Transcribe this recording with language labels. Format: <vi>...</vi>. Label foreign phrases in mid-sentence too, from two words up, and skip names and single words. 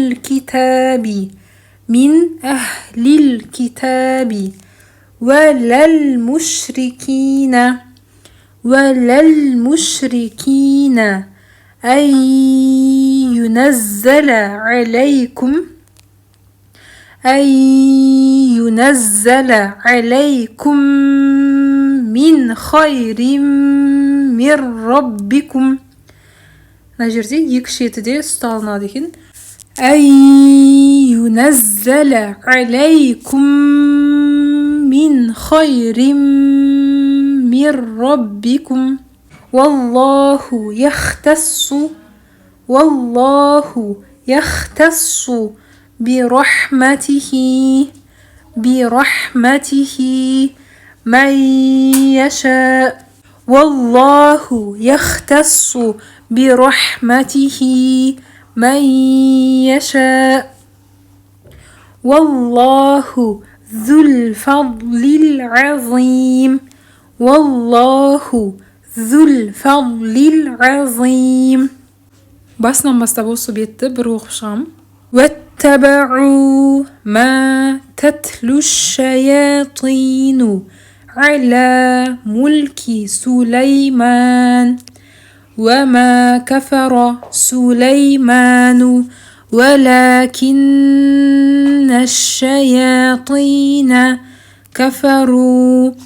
<ar>الكتاب ولا المشركين أن ينزل عليكم من خير من ربكم.</ar> <kk>мына жерде екі шетіде ұсталынады екен.</kk> <ar>أن ينزل عليكم من خير من ربكم والله يختص برحمته من يشاء والله يختص برحمته من يشاء والله ذو الفضل العظيم</ar> <kk>басынан бастап осы бетті бір оқып шығамын.</kk> <ar>واتبعوا ما تتلو الشياطين على ملك سليمان وما كفر سليمان ولكن الشياطين كفروا</ar>